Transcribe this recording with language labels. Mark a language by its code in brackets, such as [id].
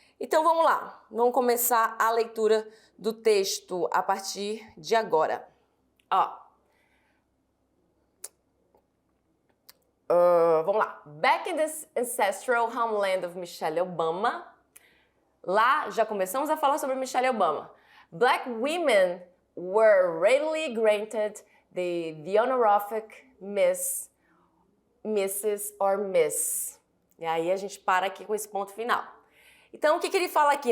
[pt] Então vamos lá, vamos começar a leitura do texto a partir de agora. Vamos lá. [en] Back in the ancestral homeland of Michelle Obama, [pt] lá já começamos a falar sobre Michelle Obama. [en] Black women were readily granted the honorific Miss, Mrs. or Miss. [pt] E aí a gente para aqui com esse ponto final. Então, o que ele fala aqui?